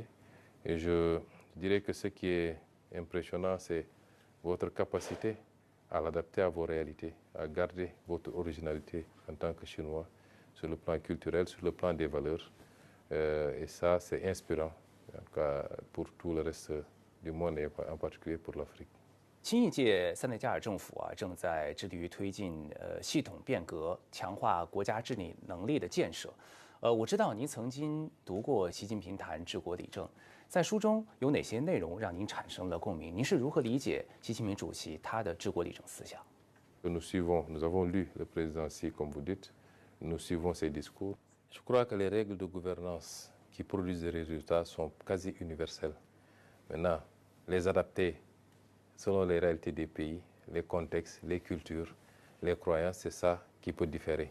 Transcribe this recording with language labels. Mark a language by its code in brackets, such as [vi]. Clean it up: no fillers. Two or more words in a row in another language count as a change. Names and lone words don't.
[fr] Et je dirais que ce qui est impressionnant, c'est votre capacité à l'adapter à vos réalités, à garder votre originalité en tant que Chinois sur le plan culturel, sur le plan des valeurs. Et ça, c'est inspirant en tout cas pour tout le reste du monde et en particulier pour l'Afrique. [zh] 新一届塞内加尔政府正在致力于推进系统变革，强化国家治理能力的建设。我知道您曾经读过习近平谈治国理政，在书中有哪些内容让您产生了共鸣？您是如何理解习近平主席他的治国理政思想？ [fr] Nous avons lu le président Xi, comme vous dites, nous suivons ses discours. Je crois que les règles de gouvernance qui produisent des résultats sont quasi universelles. Maintenant, les adapter selon les réalités des pays, les contextes, les cultures, les croyances, c'est ça qui peut différer.